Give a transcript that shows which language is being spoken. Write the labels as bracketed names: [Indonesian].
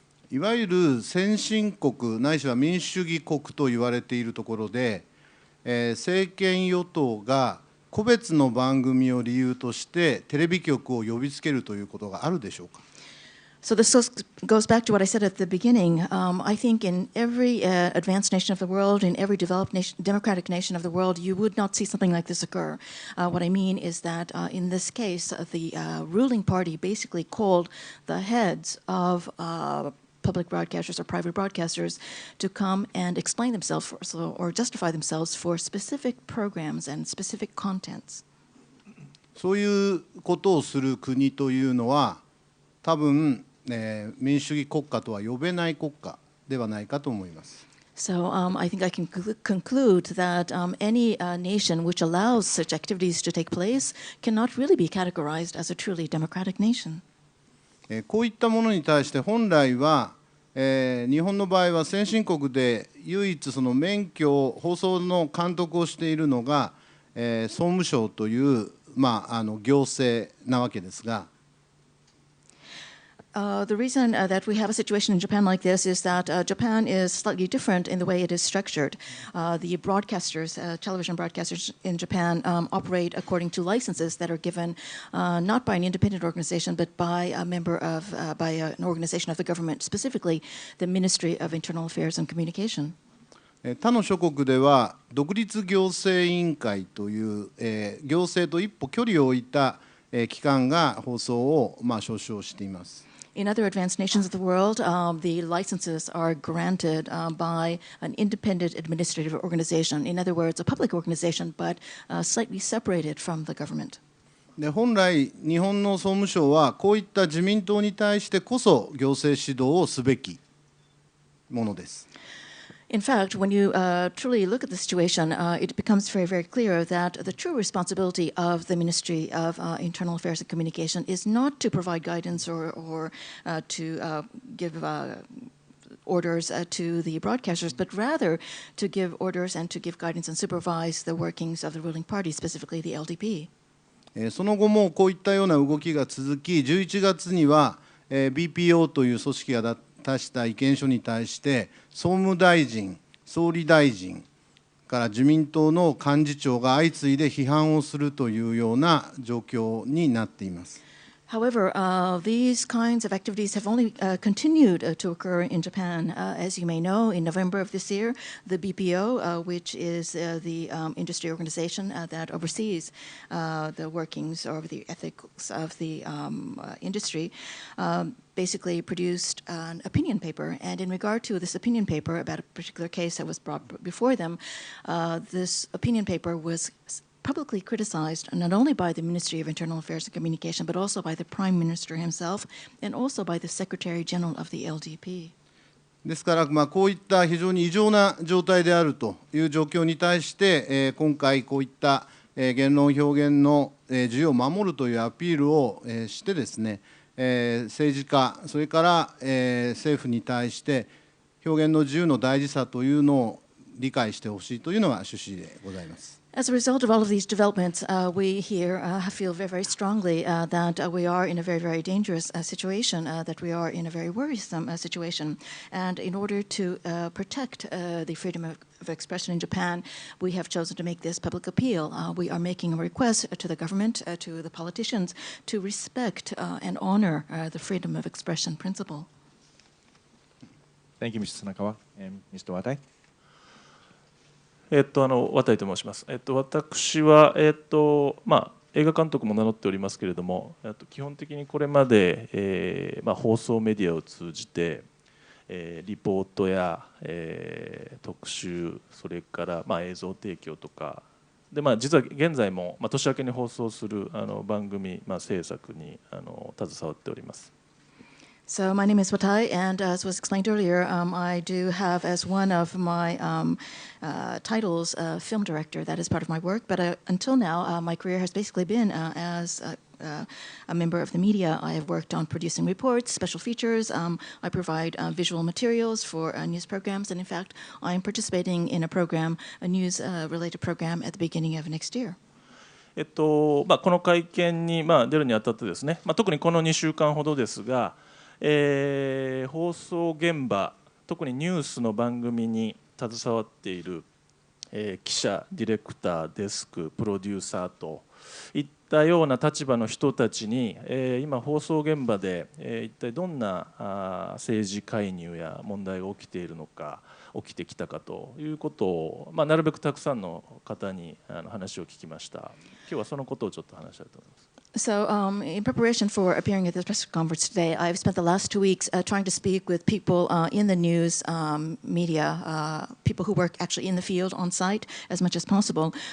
[Japanese] いわゆる先進国ないしは民主主義国と言われているところで、政権与党が個別の番組を理由としてテレビ局を呼びつけるということがあるでしょうか。 [English] So this goes back to what I said at the beginning. I think in every advanced nation of the world, in every developed nation, democratic nation of the world, you would not see something like this occur. What I mean is that in this case, the ruling party basically called the heads of public broadcasters or private broadcasters to come and explain themselves or justify themselves for specific programs and specific contents. [Japanese] そういうことをする国というのは多分民主主義国家とは呼べない国家ではないかと思います。 [English] So I think I can conclude that any nation which allows such activities to take place cannot really be categorized as a truly democratic nation. [Japanese] こういったものに対して本来は日本の場合は先進国で唯一その免許放送の監督をしているのが総務省という行政なわけですが。 [English] The reason that we have a situation in Japan like this is that Japan is slightly different in the way it is structured. The broadcasters, television broadcasters in Japan, operate according to licenses that are given not by an independent organization, but by a member of, by an organization of the government, specifically the Ministry of Internal Affairs and Communication. [Japanese] 他の諸国では独立行政委員会という、行政と一歩距離を置いた、機関が放送を、招集しています。 [English] In other advanced nations of the world, the licenses are granted by an independent administrative organization. In other words, a public organization, but slightly separated from the government. [Japanese] で本来、日本の総務省はこういった自民党に対してこそ行政指導をすべきものです。 [English] In fact, when you truly look at the situation, it becomes very, very clear that the true responsibility of the Ministry of Internal Affairs and Communication is not to provide guidance or to give orders to the broadcasters, but rather to give orders and to give guidance and supervise the workings of the ruling party, specifically the LDP. [Japanese] その後もこういったような動きが続き、11月には BPO という組織が出した意見書に対して総務大臣、総理大臣から自民党の幹事長が相次いで批判をするというような状況になっています。 [English] However, these kinds of activities have only continued to occur in Japan. As you may know, in November of this year, the BPO, which is the industry organization that oversees the workings or the ethics of the industry, basically produced an opinion paper. And in regard to this opinion paper about a particular case that was brought before them, this opinion paper was publicly criticized not only by the Ministry of Internal Affairs and Communication, but also by the Prime Minister himself and also by the Secretary General of the LDP. [Japanese] ですから、こういった非常に異常な状態であるという状況に対して、今回こういった、言論表現の、自由を守るというアピールを、してですね、政治家、それから、政府に対して表現の自由の大事さというのを理解してほしいというのが趣旨でございます。 [English] As a result of all of these developments, we here feel very, very strongly that we are in a very, very dangerous situation, that we are in a very worrisome situation. And in order to protect the freedom of expression in Japan, we have chosen to make this public appeal. We are making a request to the government, to the politicians, to respect and honor the freedom of expression principle. Thank you, Mr. Tanakawa. Mr. Watai. [Japanese] 渡と申します。私は、映画監督も名乗っておりますけれども、基本的にこれまで、放送メディアを通じて、リポートや、特集、それから、映像提供とかで、実は現在も、年明けに放送する番組、制作に携わっております。 [English] So my name is Watai, and as was explained earlier, I do have as one of my titles film director. That is part of my work. But until now, my career has basically been as a member of the media. I have worked on producing reports, special features. I provide visual materials for news programs. And in fact, I am participating in a program, a news-related program at the beginning of next year. [Japanese] この会見に出るにあたってですね、特にこの2週間ほどですが、放送現場、特にニュースの番組に携わっている、記者、ディレクター、デスク、プロデューサーといったような立場の人たちに、今放送現場で、一体どんな政治介入や問題が起きているのか、起きてきたかということを、なるべくたくさんの方に話を聞きました。今日はそのことをちょっと話したいと思います。 [English] So in preparation for appearing at this press conference today, I've spent the last 2 weeks trying to speak with people in the news media, people who work actually in the field on site as much as possible.